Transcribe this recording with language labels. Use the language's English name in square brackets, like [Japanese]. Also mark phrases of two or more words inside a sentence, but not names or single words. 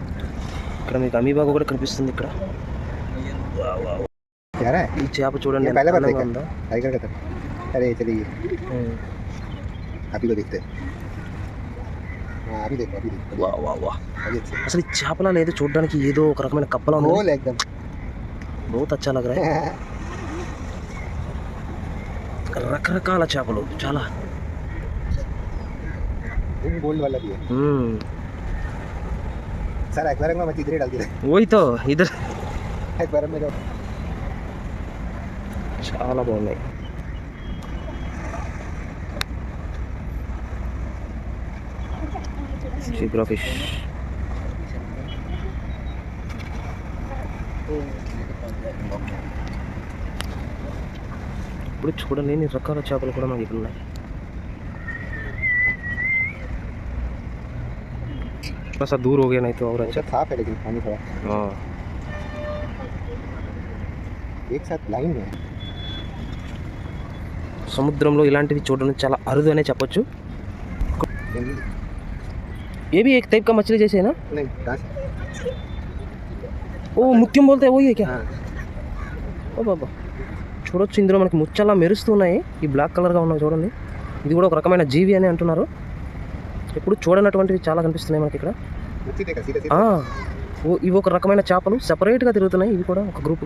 [Telugu] ఇక్కడ మీకు అమీబాగా కూడా కనిపిస్తుంది. ఇక్కడ ఈ చేప చూడండి ఎంత అందంగా ఉందో. అసలు ఈ చేపలా లేదు, చూడడానికి ఏదో ఒక రకమైన కప్పలా ఉంది. [Hindi] बहुत अच्छा लग रहा है. [Telugu] రకరకాల చేపలు చాలా. [Hindi] गोल्ड वाला भी है सर. एक्वेरियम में मत इधर ही डाल दे. वही तो इधर एक्वेरियम में [Telugu] చాలా బాగున్నాయి. జీబ్రా ఫిష్. ఇప్పుడు చూడలేని రకాల చేపలు కూడా మనకి ఇక్కడ ఉన్నాయి. [Hindi] थोड़ा सा दूर हो गया नहीं तो और अच्छा साफ है लेकिन पानी थोड़ा. हाँ, एक साथ लाइन में. [Telugu] సముద్రంలో ఇలాంటివి చూడడం చాలా అరుదు అనే చెప్పొచ్చు. [Hindi] ये भी एक टाइप का मछली जैसे है ना? नहीं कहाँ से? ओ ముత్యం बोलते हैं वही है क्या? [Telugu] ఓ బాబా, చూడొచ్చు ఇందులో మనకి ముచ్చలా మెరుస్తున్నాయి. ఈ బ్లాక్ కలర్గా ఉన్నాయి చూడండి. ఇది కూడా ఒక రకమైన జీవి అని అంటున్నారు. ఎప్పుడు చూడనటువంటివి చాలా కనిపిస్తున్నాయి మనకి ఇక్కడ. ఇవి ఒక రకమైన చేపలు సెపరేట్గా తిరుగుతున్నాయి. ఇవి కూడా ఒక గ్రూప్గా.